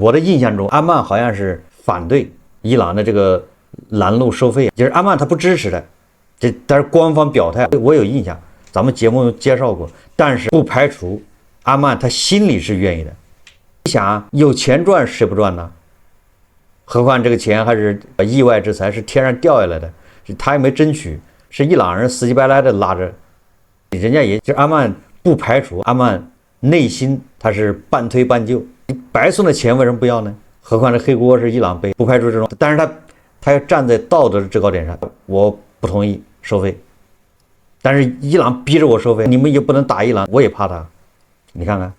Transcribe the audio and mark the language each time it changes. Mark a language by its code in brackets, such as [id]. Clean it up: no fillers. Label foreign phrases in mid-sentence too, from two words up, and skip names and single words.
[zh] 我的印象中，阿曼好像是反对伊朗的這個攔路收費，就是阿曼他不支持的。但是官方表態，我有印象，咱們節目介紹過。但是不排除阿曼他心裡是願意的。你想啊，有錢賺誰不賺呢？何況這個錢還是意外之財，是天上掉下來的。他也沒爭取，是伊朗人死乞白賴的拉着，人家也就阿曼不排除阿曼內心他是半推半就，你白送的錢為什麼不要呢？何況這黑鍋是伊朗背，不排除這種，但是他要站在道德的制高點上，我不同意收費，但是伊朗逼着我收費，你們也不能打伊朗，我也怕他，你看看。